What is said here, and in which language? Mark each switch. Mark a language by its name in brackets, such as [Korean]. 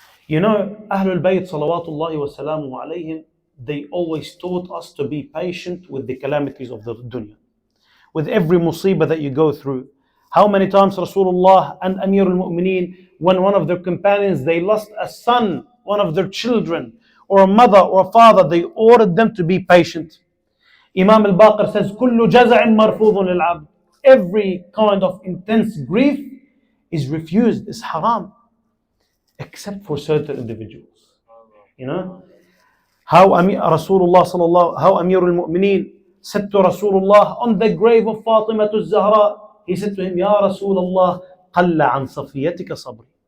[English] Ahlul Bayt salawatullahi wa salamuhu alayhim, they always taught us to be patient with the calamities of the dunya. With every musibah that you go through. How many times Rasulullah and Amir al-Mu'mineen, when one of their companions, they lost a son, one of their children, or a mother or a father, they ordered them to be patient. Imam al-Baqir says, [Arabic] كُلُّ جَزَعٍ مَرْفُوضٌ لِلْعَبْدِ. [English] Every kind of intense grief is refused, is haram, except for certain individuals. How Amir al-Mu'mineen said to Rasulullah on the grave of Fatima al-Zahra, he said to him, Ya Rasulullah, [Arabic] قَلَّ عَنْ صَفِيَّتِكَ صَبْرِ.